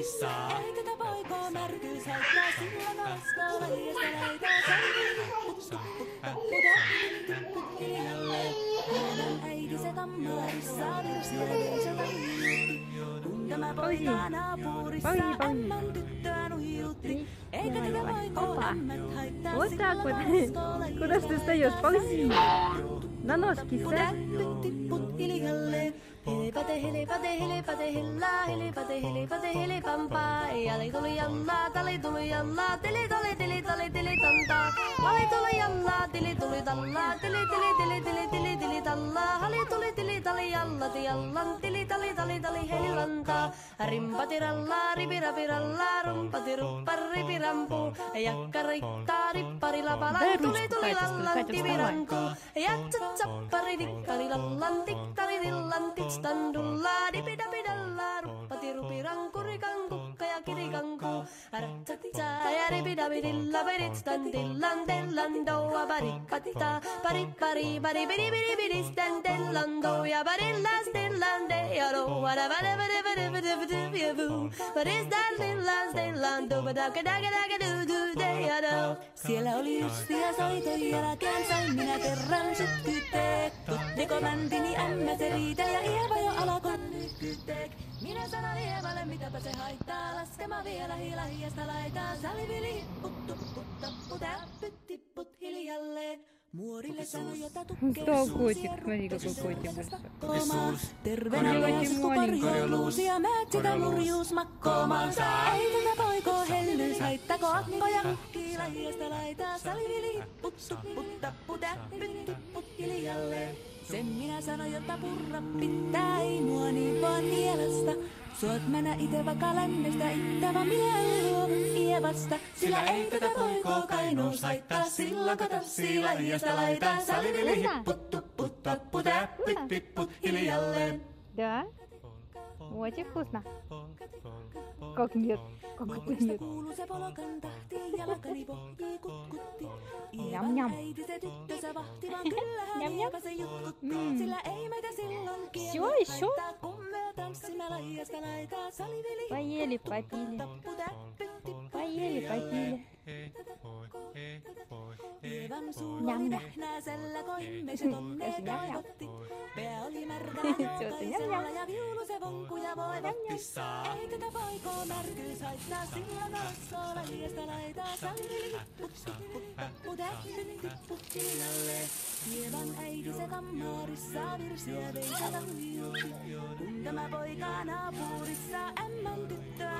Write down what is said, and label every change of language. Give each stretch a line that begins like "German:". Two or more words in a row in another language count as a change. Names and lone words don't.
Finnish: Ei tätä poikoo märkyys haittaa, sillä naskoo laijasta laitaa. Salivili hipput, tappu, täppytti, hiljalleen. Ievan äiti se kammarissa virsiä veisota hiilutti. Kun tämä poika naapurissa ämmän tyttöä nuhiutti. Eikä tätä poikoo ämmät haittaa,
Russian: Вот
Finnish: sillä
Russian: так вот.
Finnish: naskoo
Russian: Куда ж ты встаешь? Ползи. На ножки сядь.
Finnish: Helipate, helipate, helipate, hella, helipate, helipate, helipampaa. Jali tuli jallaa, tali tuli jallaa, tili tali, tili tali, tili tantaa. Hali tuli jallaa, tili tuli tallaa, tili tili tili tili tili tili tallaa. Hali tuli tili tali jallati jallan, tili tali tali tali helilantaa. Rimpati rallaa, ripirapi rallaa, rumpati ruppar, ripirampu. Jakka riittaa, rippari lapala, tuli tuli lallan, tiviranku. Jatsat sappari, dikkari lallan, tikkari dillan, titstandullaa, dipidapidallaa, ruppati rupiranku, rikanku, ja kirikanku. Ratsatsaa, ja ripidapidilla, peritstan dillan, tellan, doua, parippatta, paripari, paripidipidipidistan, tellan, douja, parillas, dillan, deja, doua, siellä oli justia soiton jälkeen, sain minä kerran sytkytek. Tuttiko mäntini ämmä se riitä ja Ieva jo alkoi nykytek. Minä sanon Ievalle, mitäpä se haittaa, laskema vielä hiilahijasta laitaa. Salivili hipput, tupput, tappu, täppyt, tipput hiljalleen. Muorille sanoi, jota
Russian: Кто котик? Смотри, какой котик большой.
Finnish: Terveenä miesku korjoluusi ja määt sitä murjuus makkoomaan. Ei tätä poikoo hellyys haittako akkoja kukkii lajiasta laitaa. Salivili hipput, tupput, tappu, täppyt, tipput hiljalleen. Sen minä sanoin, jota purra pitää, ei mua niin vaan mielestä. Suot mennä ite vaikka lännestä, ittävä mieli luovu Ievasta. Sillä ei tätä poikoo kainous haittaa, silloin kun tanssii lajiasta laitaa. Salivili hipput, tupput, tappu, täppyt, tipput hiljalleen.
Russian: Да? Очень вкусно. Как нет? Как это нет? Ням-ням. Ням-ням. Все, еще? Поели, попили. Поели, попили. Ням-ням. Ням-ням. Все, ты ням-ням.
Finnish: Ei tätä poikoo märkyys haittaa, sillä naskoo lajiasta laitaa. Salivili hipput, tupput, tappu, täppyt, tipput hiljalleen. Ievan äiti se kammarissa virsiä veisata huijutti. Kun tämä poika naapurissa ämmän tyttö